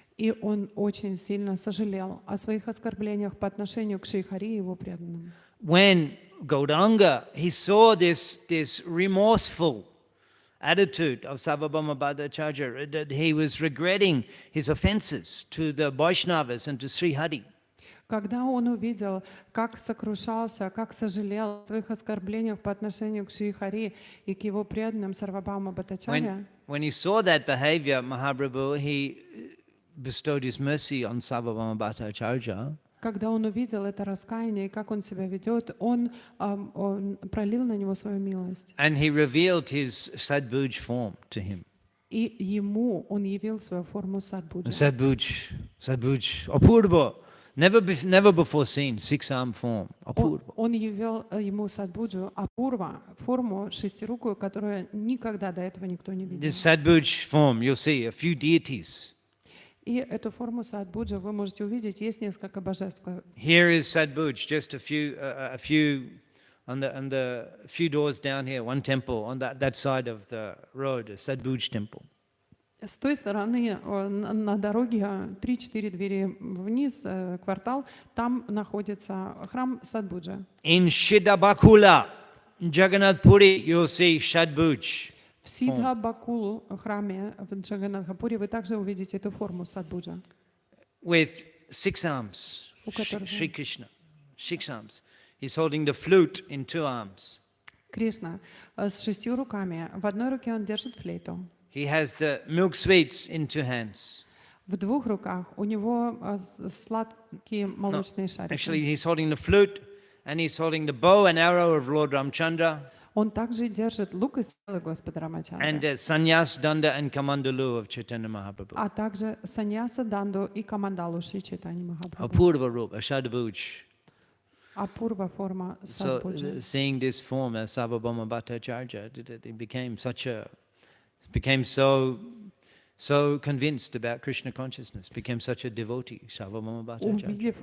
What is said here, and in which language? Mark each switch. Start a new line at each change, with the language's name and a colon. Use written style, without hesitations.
Russian: И он очень сильно сожалел о своих оскорблениях по отношению к Шри Хари и его преданным.
English: When Gauranga, he saw this remorseful attitude of Sarvabhauma Bhattacharya, that he was regretting his offenses to the Vaishnavas and to Sri Hari.
Russian: Когда он увидел, как сокрушался, как сожалел о своих оскорблениях по отношению к Шри Хари и к его преданным Сарвабхаума Бхаттачарья,
English: when he saw that behavior, Mahaprabhu, he bestowed his mercy on Sarvabhauma Bhattacharya.
Russian: Когда он увидел это раскаяние и как он себя ведет, он пролил на него свою милость.
English: And he revealed his Sadbhuj form to him.
Russian: И ему он явил свою форму Садбуджа.
English: Sadbhuj, Apurva, never before seen, 6-arm form, Apurva.
Russian: Он явил ему Садбуджу Апурва, форму шестирукую, которую никогда до этого никто не видел.
English: This Sadbhuj form, you'll see a few deities.
Russian: И эту форму Садбуджа вы можете увидеть, есть несколько божеств.
English: Here is Sadbhuj, just a few on the few doors down here, one temple on that side of the road, a Sadbhuj temple.
Russian: С той стороны на дороге 3-4 двери вниз, квартал, там находится храм Садбуджа.
English: In Shidabakula, Jagannath Puri, you'll see Sadbhuj.
Russian: В Сидха-Бакулу храме в Джаганнатхапуре вы также увидите эту форму Садбуджа.
English: With 6 arms, Shri Krishna, 6 arms. He's holding the flute in 2 arms.
Russian: Кришна с 6 руками. В одной руке он держит флейту.
English: He has the milk sweets in 2 hands.
Russian: В 2 руках у него сладкие молочные шарики.
English: Actually, he's holding the flute and he's holding the bow and arrow of Lord Ramchandra.
Russian: Он также держит лук и стрелы Господа Рамачандра.
English: And Sannyas, Danda and Kamandalu of Chaitanya Mahaprabhu.
Russian: А также саньяса, данду и камандалу Шри Чайтаньи Махапрабху.
English: Apurva Rup, Shadabhuj.
Russian: Апурва форма
English: So,
Russian: Садбуджа.
English: seeing this form as Sarvabhauma Bhattacharya, it became so convinced about Krishna consciousness, became such a devotee, Sarvabhauma Bhattacharya.